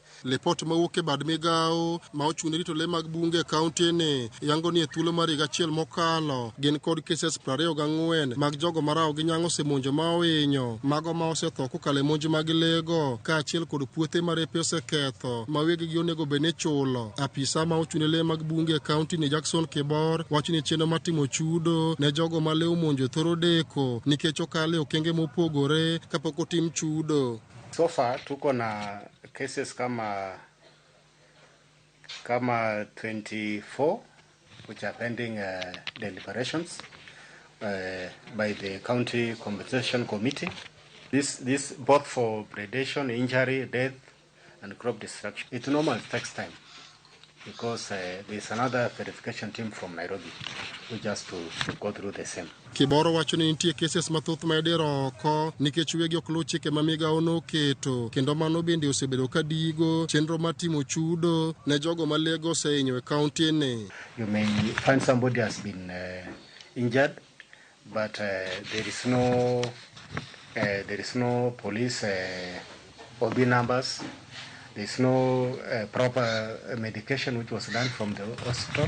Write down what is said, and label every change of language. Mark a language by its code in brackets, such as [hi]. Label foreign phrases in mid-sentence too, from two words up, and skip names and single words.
[luo] Report mawuok e bad migawo ma ochune rito lee mag bunge e kaunti ni yango ni e thuolo mar higa achiel mokalo gin kod cases 24 mag jogo marao gi nyang osemonjo ma ohinyo, mago ma osetho kokalo e monj mag leego kaachiel kod puothe ma repe oseketho ma wegegi onego bed ni chulo. Apisa ma ochune lee mag bunge e kaunti ni Jackson Kibor wacho ni chenro mar timo chudo ne jogo ma lee omonjo thoro deko nikech okale okenge mopogore kapok otim chudo. [en] So far [luo] tuko na [en] cases kama 24 which are pending deliberations by the County Compensation Committee. This both for predation, injury, death, and crop destruction. It normally takes time because there's another verification team from Nairobi who just to go through the same. [luo] Kiboro wacho ni nitie cases mathoth ma idiro oko nikech wegi ok luw chike ma migawo noketo, kendo mano bende osebedo ka digo chenro mar timo chudo ne jogo ma leego osehinyo e kaunti ni. [en] You may find somebody has been injured, but there is no police OB numbers. There is no proper medication which was done from the hospital.